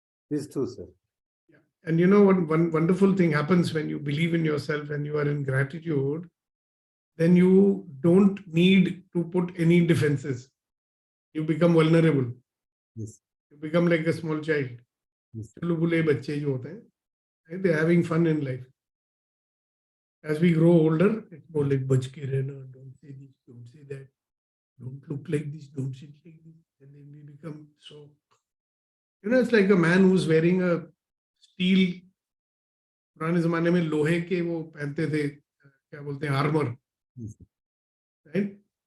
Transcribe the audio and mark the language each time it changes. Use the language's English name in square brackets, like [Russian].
[English] These two, sir. Yeah. And you know what? One wonderful thing happens when you believe in yourself and you are in gratitude, then you don't need to put any defenses. You become vulnerable. Yes. You become like a small child. Yes. [Hindi] चुलबुले बच्चे जो होते हैं, right? [English] They're having fun in life. As we grow older, it's more like [Hindi] बच के रहना, [English] don't say this, don't say that, don't look like this, don't sit like this, and then we become so. You know, it's like a man who's wearing a steel. [Hindi] पुराने जमाने में लोहे के वो पहनते थे, क्या बोलते हैं, आर्मर, right?